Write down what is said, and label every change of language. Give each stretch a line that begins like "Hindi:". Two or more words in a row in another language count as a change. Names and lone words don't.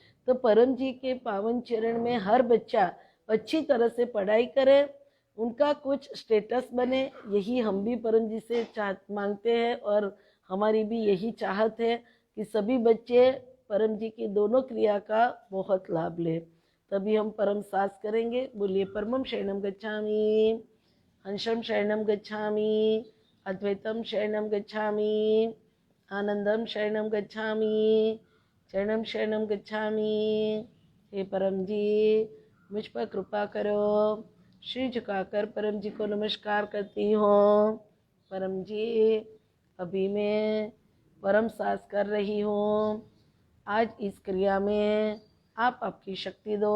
Hindi: तो परम जी के पावन चरण में हर बच्चा अच्छी तरह से पढ़ाई करे, उनका कुछ स्टेटस बने, यही हम भी परम जी से मांगते हैं। और हमारी भी यही चाहत है कि सभी बच्चे परम जी की दोनों क्रिया का बहुत लाभ लें। तभी हम परम सास करेंगे।
Sanskrit: बोलिए परमम शरणम गच्छामि, हंसम शरणम गच्छामि, अद्वैतम शरणम गच्छामि, आनंदम शरणम गच्छामि, शरणम शरणम गच्छामि।
Hindi: हे परम जी, मुझ पर कृपा करो। श्री झुकाकर परम जी को नमस्कार करती हूँ। परम जी, अभी मैं परम सास कर रही हूँ। आज इस क्रिया में आप आपकी शक्ति दो।